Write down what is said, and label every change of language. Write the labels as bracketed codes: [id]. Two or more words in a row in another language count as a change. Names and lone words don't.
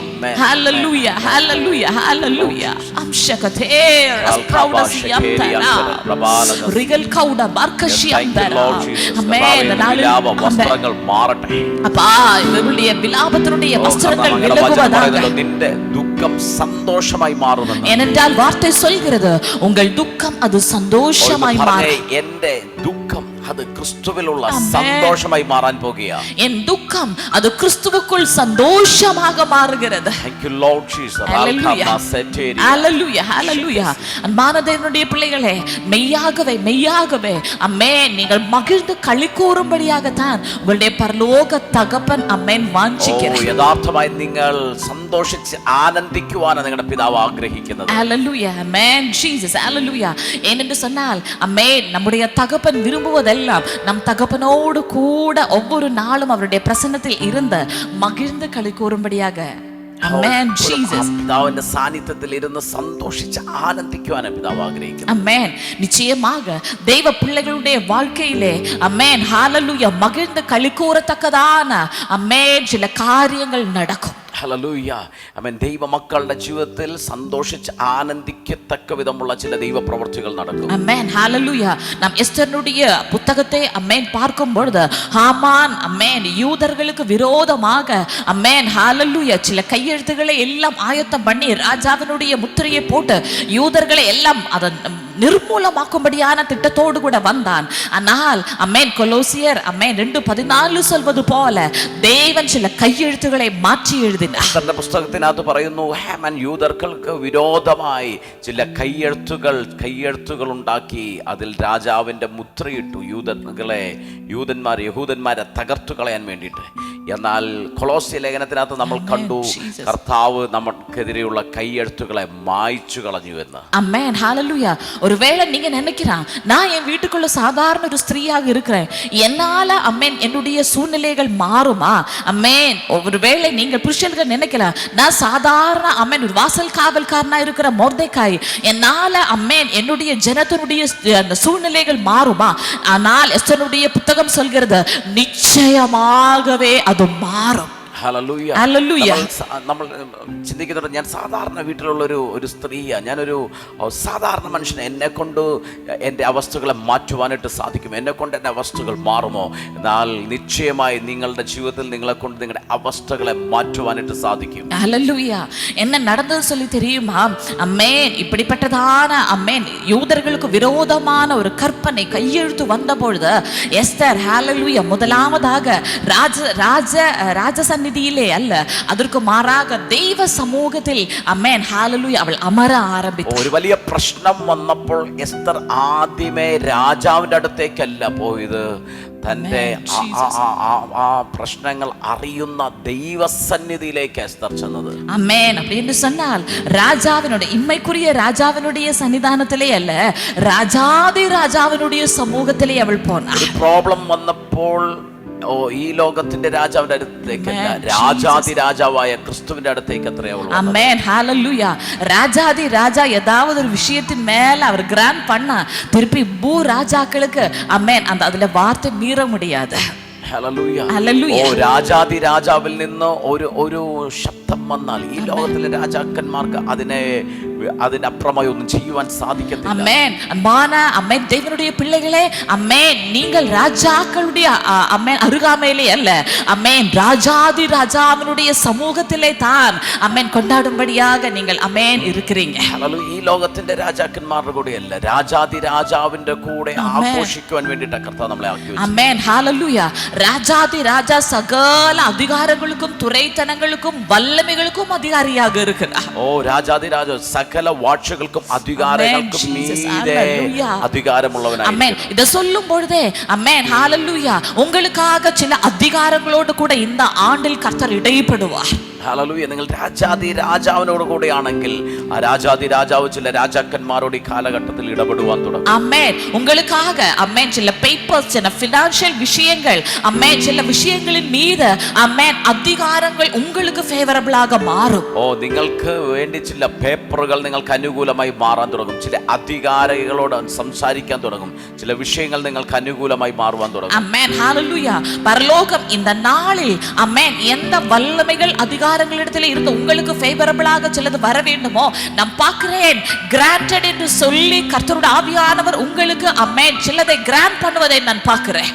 [ml] ഹല്ലേലൂയ ഹല്ലേലൂയ ഹല്ലേലൂയ അംശകതേർ അസ്പ്രൗഡസിയംതന റിഗൽ കൗഡ ബർക്കഷിയംതന അമ്മേൻ വസ്ത്രങ്ങൾ മാറട്ടെ. അപ്പാ ഇവളുടെ വിലാപത്തിനുடைய വസ്ത്രങ്ങൾ വിലകുവதாக നിന്റെ ദുഃഖം സന്തോഷമായി മാറുമെന്ന് [ta] ஏனென்றால் வார்த்தை சொல்கிறது உங்கள் துக்கம் அது சந்தோஷமாய் மாறும். [ml] എന്റെ ദുഃഖം [ta] அது கிறிஸ்துவிലുള്ള சந்தோஷமாய் மாறாൻ [ml] പോകുകയാ. [ta] என் துக்கம் அது கிறிஸ்துவுக்குள் சந்தோஷமாக மாறுகிறது. [en] Thank you Lord Jesus. Hallelujah, hallelujah. [ta] அன்பான தேவனுடைய பிள்ளைகளே, மெய்யாகவே மெய்யாகவே ஆமென், நீங்கள் மகிழ்ந்து களி கூறும்படியாக தான் உங்களுடைய பரலோக தகப்பன் ஆமென் வாஞ்சிக்கிறார். [ml] യഥാർത്ഥമായി നിങ്ങൾ സന്തോഷിച്ച് ആനന്ദിക്കുവാനാണ് നിങ്ങളുടെ പിതാവ് ആഗ്രഹിക്കുന്നത്. [en] Hallelujah, amen Jesus, hallelujah. [ta] ஏனென்று சொன்னால் ஆமென், நம்முடைய தகப்பன் விரும்புவதெல்லாம் நம் தகப்பனோடு கூட ஒவ்வொரு நாளும் அவருடைய பிரசன்னத்தில் இருந்து மகிழ்ந்து களி கூறும்படியாக. [en] Amen Jesus. [ml] പിതാവിന്റെ സാന്നിധ്യത്തിൽ ഇരുന്ന് സന്തോഷിച്ച് ആനന്ദിക്കുവാനാണ് പിതാവ് ആഗ്രഹിക്കുന്നത്. [ta] Amen. நிச்சயமாக தெய்வ பிள்ளைகளுடைய வாழ்க்கையிலே [en] amen hallelujah [ta] மகிழ்ந்து களி கூறத்தக்கதான amen சில காரியங்கள் நடக்கும். [ml] ഹല്ലേലൂയ. ആമേൻ. ദൈവ മക്കളുടെ ജീവിതത്തിൽ സന്തോഷിച്ച് ആനന്ദിക്കത്തക്ക വിധമുള്ള ചില ദൈവ പ്രവൃത്തികൾ നടക്കും. [en] Amen. Hallelujah. [ta] நாம் எஸ்தருடைய புத்தகத்தை amen பார்க்கும் பொழுது ஹாமான் amen யூதர்களுக்கு விரோதமாக [en] amen hallelujah [ta] சில கையெழுத்துக்களை எல்லாம் ஆயத்தம் பண்ணி ராஜாவினுடைய முத்திரையை போட்டு யூதர்களை எல்லாம் அதன் நிர்மூலமாக்கும்படியான திட்டத்தோடு கூட வந்தான். ஆனால் அமேன் கொலோசியர் அமேன் 2:14 சொல்வது போல தேவன் சில கையெழுத்துக்களை மாற்றி எழுதினார். [ml] തന്റെ പുസ്തകത്തിനകത്ത് പറയുന്നു ഹാമാൻ യൂദർക്ക് വിരോധമായി ചില കയ്യെഴുത്തുകൾ ഉണ്ടാക്കി അതിൽ രാജാവിന്റെ മുദ്രയിട്ടു യഹൂദന്മാരെ തകർത്തു കളയാൻ വേണ്ടിയിട്ട്. എന്നാൽ കൊളോസ്യ ലേഖനത്തിനകത്ത് നമ്മൾ കണ്ടു കർത്താവ് നമുക്കെതിരെയുള്ള കയ്യെഴുത്തുകളെ മായ്ച്ചു കളഞ്ഞു എന്ന്. ആമേൻ ഹല്ലേലൂയ. [ta] ஒருவேளை நீங்க நினைக்கிறான் நான் என் வீட்டுக்குள்ள சாதாரண ஒரு ஸ்திரீயாக இருக்கிறேன், என்னால அம்மேன் என்னுடைய சூழ்நிலைகள் மாறுமா? அம்மேன் ஒருவேளை நீங்கள் புருஷர்கள் நினைக்கலாம் நான் சாதாரண அம்மேன் ஒரு வாசல் காவல்காரனா இருக்கிற மொர்தெக்காய், என்னால அம்மேன் என்னுடைய ஜனத்தினுடைய அந்த சூழ்நிலைகள் மாறுமா? ஆனால் எஸ்தருடைய புத்தகம் சொல்கிறது நிச்சயமாகவே அது மாறும். [ml] ഹല്ലേലൂയ. ഹല്ലേലൂയ. നമ്മൾ ചിന്തിക്കുന്നുണ്ട് ഞാൻ സാധാരണ വീട്ടിലുള്ള ഒരു സ്ത്രീയാണ്, ഞാനൊരു സാധാരണ മനുഷ്യനെ, എന്നെ കൊണ്ട് എൻ്റെ അവസ്ഥകളെ മാറ്റുവാനായിട്ട് സാധിക്കും, എന്നെ കൊണ്ട് എൻ്റെ അവസ്ഥകൾ മാറുമോ? എന്നാൽ നിശ്ചയമായി നിങ്ങളുടെ ജീവിതത്തിൽ നിങ്ങളെ കൊണ്ട് നിങ്ങളുടെ അവസ്ഥകളെ മാറ്റുവാനായിട്ട് സാധിക്കും. [ta] ஹல்லேலூயா. என்ன நடந்தது சொல்லி தெரியுமா? அம்மேன் இப்படிப்பட்டதான அம்மேன் யூதர்களுக்கு விரோதமான ஒரு கற்பனை கையெழுத்து வந்த பொழுது எஸ்தர் ஹல்லேலூயா முதலாவதாக ராஜ சந்நிதியிலே அல்ல, அதற்கு மாறாக தெய்வ சமூகத்தில் அம்மேன் ஹல்லேலூயா அவள் அமர ஆரம்பித்தாள். [ml] ഒരു വലിയ പ്രശ്നം വന്നപ്പോൾ എസ്തർ ആദ്യമേ രാജാവിന്റെ അടുത്തേക്കല്ല പോയത്, തന്റെ ആ പ്രശ്നങ്ങൾ അറിയുന്ന ദൈവസന്നിധിയിലേക്ക് എസ്തർ ചെന്നത്. അമേൻ. [ta] அப்படின்னு சொன்னால் ராஜாவினுடைய இம்மைக்குரிய ராஜாவினுடைய சன்னிதானத்திலே அல்ல, ராஜாதி ராஜாவினுடைய சமூகத்திலே அவள் போனாள். [ml] ഒരു പ്രോബ്ലം വന്നപ്പോൾ ഈ ലോകത്തിന്റെ രാജാവിന്റെ അടുത്തേക്കല്ല, രാജാതി രാജാവായ ക്രിസ്തുവിന്റെ അടുത്തേക്ക് അത്രേ അവൾ. [ta] ஆமென் ஹல்லேலூயா. ராஜாதி ராஜா ஏதாவது ஒரு விஷயத்தின் மேல அவர் கிராண்ட் பண்ணா திருப்பி பூ ராஜாக்களுக்கு அமேன் அந்த அதுல வார்த்தை மீற முடியாது. [ml] ഹല്ലേലൂയ. ഹല്ലേലൂയ. രാജാതി രാജാവിൽ നിന്ന് ഒരു ശബ്ദം വന്നാൽ ഈ ലോകത്തിലെ രാജാക്കന്മാർക്ക് അതിനപ്പുറമായി ഒന്നും ചെയ്യുവാൻ സാധിക്കത്തില്ല. അമേൻ. [ta] അன்பான അമേൻ தேவனுடைய பிள்ளைகளே, அமேன் நீங்கள் ராஜாக்களுடைய அமேன் அருகாமையிலே அல்ல, அமேன் ராஜாதி ராஜாவினுடைய சமூகத்திலே தான் அமேன் கொண்டாடும்படியாக நீங்கள் அமேன் இருக்கிறீங்க. [ml] ഹല്ലേലൂയ. ഈ ലോകത്തിന്റെ രാജാക്കന്മാരുടെ കൂടെ അല്ല, രാജാതി രാജാവിന്റെ കൂടെ ആഘോഷിക്കുവാൻ വേണ്ടിയിട്ട് കർത്താവ് നമ്മളെ ആക്കി വെച്ചു. [ta] அமேன் ஹல்லேலூயா. ராஜாதி ராஜா சகல அதிகாரங்களுக்கும் துரைத்தனங்களுக்கும் வல்லமைகளுக்கும் அதிகாரியாக இருக்கிறார். [ml] രാജാതി രാജ സകല വാഴ്ചകൾക്കും അധികാരങ്ങൾക്കും മീതെ അധികാരമുള്ളവനാണ്. ആമേൻ. [ta] ഇത് சொல்லும் பொழுதே ஆமென் ஹல்லேலூயா உங்களுக்காக சில அதிகாரங்களோடு கூட இந்த ஆண்டில் கர்த்தர் இடைப்படுவார். [ml] ഹല്ലേലൂയ. നിങ്ങൾ രാജാതി രാജാവിനോട് കൂടെയാണെങ്കിൽ ആ രാജാതി രാജാവ് ചില രാജാക്കന്മാരോട് ഈ കാലഘട്ടത്തിൽ ഇടപെടുവാൻ തുടങ്ങും. ആമേൻ. [ta] உங்களுக்காக ஆமென் சில பேப்பர்ஸ் சில ഫിനാൻഷ്യൽ விஷயங்கள் ஆமென் சில விஷயங்களின் மீது ஆமென் அதிகாரங்கள் உங்களுக்கு ஃபேவரபிளாக மாறும். [ml] നിങ്ങൾക്ക് വേണ്ടി ചില പേപ്പറുകൾ നിങ്ങൾക്ക് അനുകൂലമായി മാറാൻ തുടങ്ങും, ചില അധികാരികളോട് സംസാരിക്കാൻ തുടങ്ങും, ചില വിഷയങ്ങൾ നിങ്ങൾക്ക് അനുകൂലമായി മാറുവാൻ തുടങ്ങും. [ta] ஆமென் ஹல்லேலூயா. பரலோகம் இந்த நாளில் ஆமென் எந்த வல்லமைகள் அதிகாரங்களிடத்தில் இருந்து உங்களுக்கு ஃபேவரபிளாக சிலது வர வேண்டுமோ நான் பார்க்கிறேன் கிராண்டட் என்று சொல்லி கர்த்தருடைய ஆவியானவர் உங்களுக்கு ஆமென் சிலதை கிராண்ட் பண்ணுவதை நான் பார்க்கிறேன்.